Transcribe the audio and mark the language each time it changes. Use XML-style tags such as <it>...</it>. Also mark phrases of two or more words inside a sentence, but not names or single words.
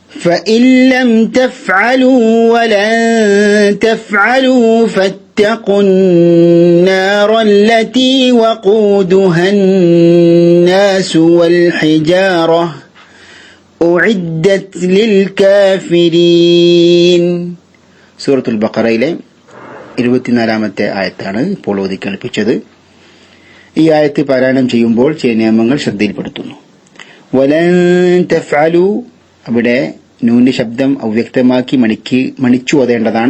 <ar>فإن لم تفعلوا ولن تفعلوا فاتقوا النار التي وقودها الناس والحجارة أعدت للكافرين.</ar> <ml>സൂറത്തുൽ ബഖറയിലെ 24-ാമത്തെ ആയത്താണ് ഇപ്പോൾ ഓതി കേൾപ്പിച്ചത്. ഈ ആയത്ത് പാരായണം ചെയ്യുമ്പോൾ ചില നിയമങ്ങൾ ശ്രദ്ധയിൽപ്പെടുത്തുന്നു.</ml> <ar>ولن تفعلوا,</ar> <ml>അവിടെ നൂന്റെ ശബ്ദം അവ്യക്തമാക്കി മണിച്ചു ഓതേണ്ടതാണ്.</ml>